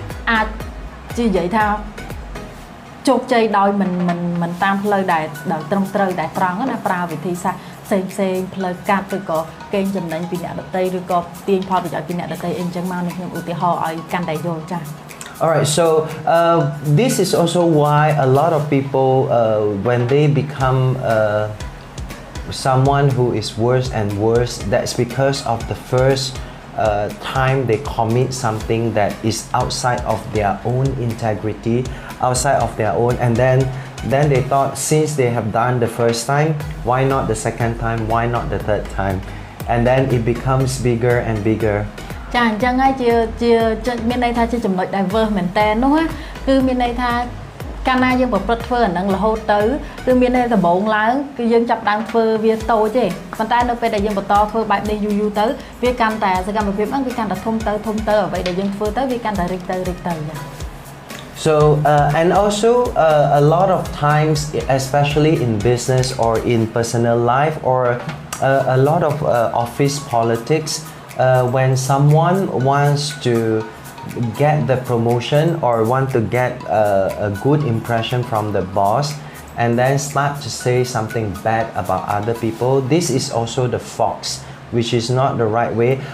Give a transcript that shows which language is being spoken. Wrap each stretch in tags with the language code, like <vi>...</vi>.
<km>អាចនិយាយថាជោគជ័យដោយមិនតាមផ្លូវដែលត្រឹមត្រូវដែលត្រង់ណាប្រើវិធីសាស្ត្រផ្សេងផ្លូវកាត់ឬក៏កេងចំណេញពីអ្នកដទៃឬក៏ទាញផលប្រយោជន៍ពីអ្នកដទៃអីចឹងមកនេះខ្ញុំឧទាហរណ៍ឲ្យកាន់តែយល់ចា៎</km> <en>Alright, so this is also why a lot of people when they become someone who is worse and worse, that's because of the first time they commit something that is outside of their own integrity, outside of their own, and then they thought since they have done the first time, why not the second time, why not the third time, and then it becomes bigger and bigger.</en> <km>ចាអញ្ចឹងហើយជាមានន័យថាជាចំណុច diverse មែនតើនោះគឺមានន័យថា កាលណាយើងប្រព្រឹត្តធ្វើអានឹងរហូតទៅគឺមានតែដំបូងឡើងគឺយើងចាប់ដើមធ្វើវាតូចទេប៉ុន្តែនៅពេលដែលយើងបន្តធ្វើបែបនេះយូរទៅវាកាន់តែសកម្មភាពហ្នឹងវាកាន់តែធំទៅអ្វីដែលយើងធ្វើទៅវាកាន់តែរីកទៅចា៎</km> <en>So and also a lot of times, especially in business or in personal life or a lot of office politics, when someone wants to get the promotion or want to get a good impression from the boss and then start to say something bad about other people, this is also the fox, which is not the right way.</en>